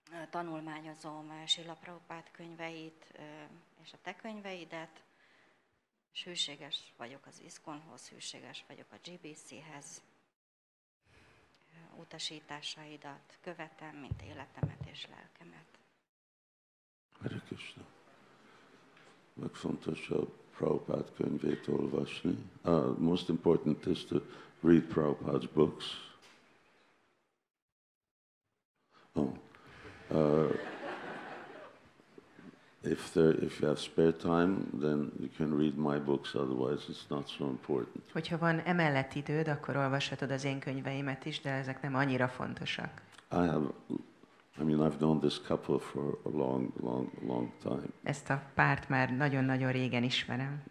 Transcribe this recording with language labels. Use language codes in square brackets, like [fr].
[hu] tanulmányozom Srila Prabhupád könyveit és a te könyveidet, és hűséges vagyok az ISKCON-hoz, hűséges vagyok a GBC-hez, utasításaidat követem, mint életemet és lelkemet. Hare Krishna. Legfontosabb Prabhupád könyvét olvasni. [en] Most important is to read Prabhupád's books. If you have spare time, then you can read my books, otherwise it's not so important. [hu] Hogyha van emellett időd, akkor olvashatod az én könyveimet is, de ezek nem annyira fontosak. [en] I've known this couple for a long time. [hu] Ezt a párt már nagyon-nagyon régen ismerem.